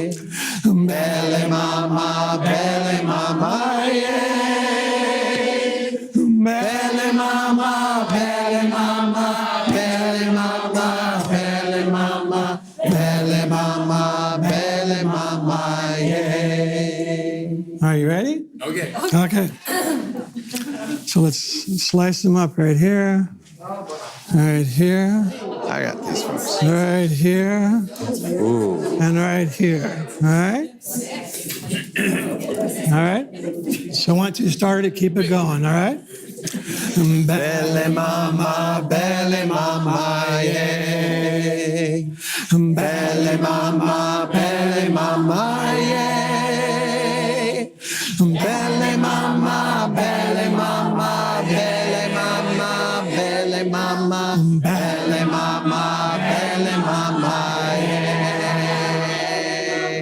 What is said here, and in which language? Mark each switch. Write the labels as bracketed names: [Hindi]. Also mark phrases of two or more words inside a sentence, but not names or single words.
[English] Belle mama, yeah. Belle mama, belle mama, belle mama, belle mama, belle mama, belle mama, yeah. Are you ready? Okay. Okay. So let's slice them up right here, right here, I got these folks. right here, Ooh. and right here. All right? All right? So once you start it, keep it going, all right? Belle mama, yeah. Belle mama, yeah. Belle mama, belle mama, belle mama, belle mama, belle mama, belle mama, yeah.